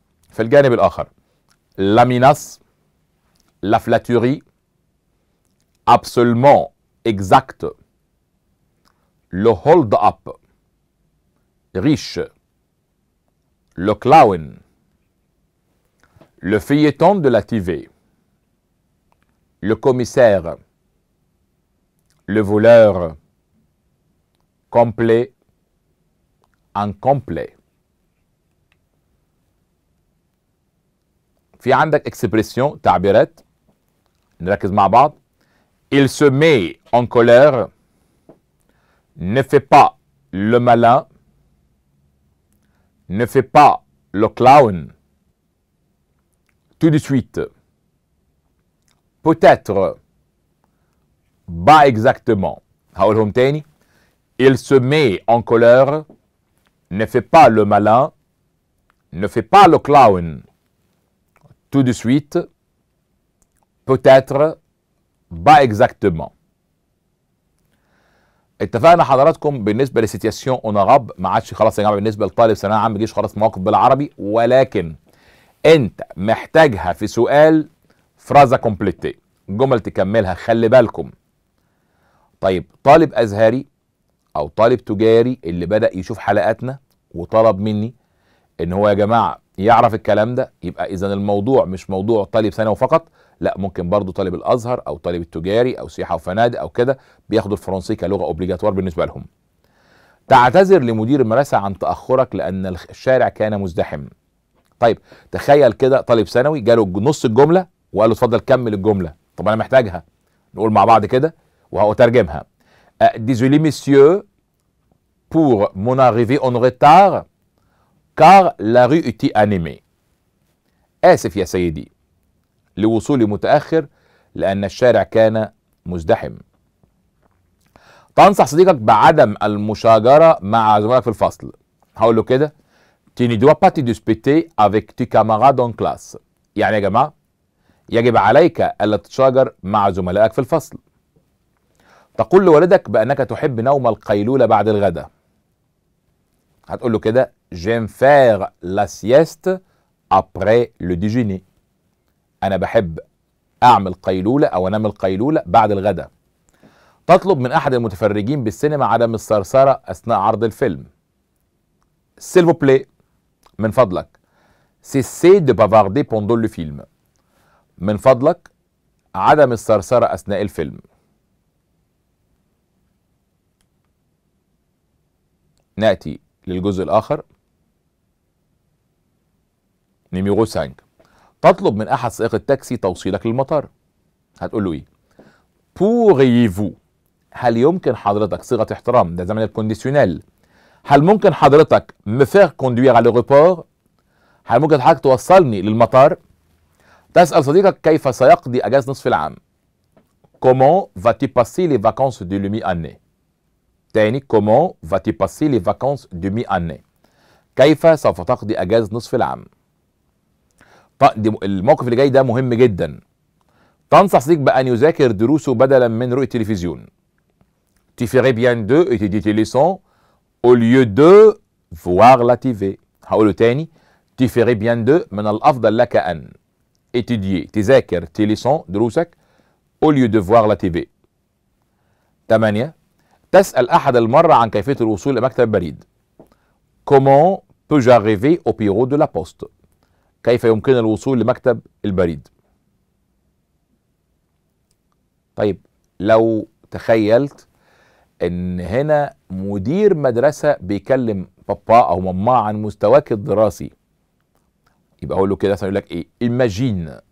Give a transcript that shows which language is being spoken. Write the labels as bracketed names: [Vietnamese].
[Arabic] في الجانب الآخر [French] la menace، la flatterie، absolument exact، le hold-up، riche، le clown، le feuilleton de la TV، le commissaire، le voleur، complet، incomplet. [Arabic] في عندك اكسبريسيون، تعبيرات، نركز مع بعض. [French] il se met en colère، ne fait pas le malin، ne fait pas le clown، tout de suite، peut-être، pas exactement. [Arabic] هقولهم تاني. [French] il se met en colère، ne fait pas le malin، ne fait pas le clown، tout de suite، peut-être، pas exactement. [Arabic] اتفقنا حضراتكم بالنسبه لسيتياسيون اوناراب، ما عادش خلاص يا جماعه بالنسبه لطالب ثانويه عامه ما جيش خلاص مواقف بالعربي، ولكن انت محتاجها في سؤال فرازا كومبليتي، جمل تكملها. خلي بالكم. طيب طالب ازهري او طالب تجاري اللي بدأ يشوف حلقاتنا وطلب مني ان هو يا جماعه يعرف الكلام ده، يبقى اذا الموضوع مش موضوع طالب ثانوي فقط، لا ممكن برضو طالب الازهر او طالب التجاري او سياحه وفنادق او كده بياخدوا الفرنسي كلغه اوبليجاتوار بالنسبه لهم. تعتذر لمدير المدرسه عن تاخرك لان الشارع كان مزدحم. طيب تخيل كده طالب ثانوي جاله نص الجمله وقال له اتفضل كمل الجمله، طب انا محتاجها. نقول مع بعض كده وهترجمها. [French] Désolé messieurs pour mon arrivée en retard car la rue était animée. [Arabic] آسف يا سيدي لوصولي متأخر لأن الشارع كان مزدحم. تنصح صديقك بعدم المشاجرة مع زملائك في الفصل. هقول له كده [French] Tu ne dois pas te disputer avec tes camarades en classe. [Arabic] يعني يا جماعة يجب عليك ألا تتشاجر مع زملائك في الفصل. تقول لوالدك بأنك تحب نوم القيلولة بعد الغداء. هتقول له كده [French] J'aime faire la sieste après le déjeuner. [Arabic] أنا بحب أعمل قيلولة أو أنام القيلولة بعد الغداء. تطلب من أحد المتفرجين بالسينما عدم الثرثرة أثناء عرض الفيلم. [French] S'il vous plaît [Arabic] من فضلك [French] cessez de bavarder pendant le film. [Arabic] من فضلك عدم الثرثرة أثناء الفيلم. نأتي للجزء الآخر. نيميرو 5. تطلب من أحد سائق التاكسي توصيلك للمطار. هتقول له إيه؟ [French] Pourriez-vous. [Arabic] هل يمكن حضرتك صيغة احترام، ده زمن الكونديسيونيل. هل ممكن حضرتك [French] me faire conduire à l'aéroport؟ [Arabic] هل ممكن حضرتك توصلني للمطار؟ تسأل صديقك كيف سيقضي أجازة نصف العام. [French] Comment vas-tu passer les vacances de mi-année؟ [Arabic] تاني [French] comment vas-tu passer les vacances de mi-année؟ [Arabic] كيف سوف تقضي أجازة نصف العام؟ الموقف اللي جاي ده مهم جدا. تنصح صديق بأن يذاكر دروسه بدلا من رؤية التلفزيون. [French] Tu ferais bien de étudier tes leçons au lieu de voir la TV. [Arabic] هقوله تاني [French] Tu ferais bien de [Arabic] من الأفضل لك أن [French] étudier [Arabic] تذاكر [French] tes leçons [Arabic] دروسك [French] au lieu de voir la TV. 8. [Arabic] تسأل أحد المرة عن كيفية الوصول لمكتب البريد. [French] Comment peux-je arriver au bureau de la poste؟ [Arabic] كيف يمكن الوصول لمكتب البريد؟ طيب لو تخيلت ان هنا مدير مدرسة بيكلم بابا او ماما عن مستواك الدراسي، يبقى اقول له كده يقول لك ايه [French] imagine